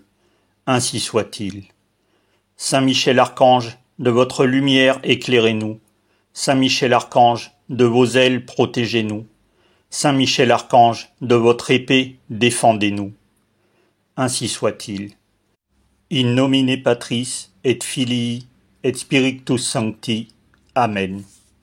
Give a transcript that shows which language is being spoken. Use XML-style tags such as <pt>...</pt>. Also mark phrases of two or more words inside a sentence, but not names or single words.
<fr>Ainsi soit-il. Saint Michel Archange, de votre lumière éclairez-nous. Saint Michel Archange, de vos ailes protégez-nous. Saint Michel Archange, de votre épée défendez-nous. Ainsi soit-il.</fr> <la>In nomine Patris et Filii et Spiritus Sancti.</la> <fr>Amen.</fr>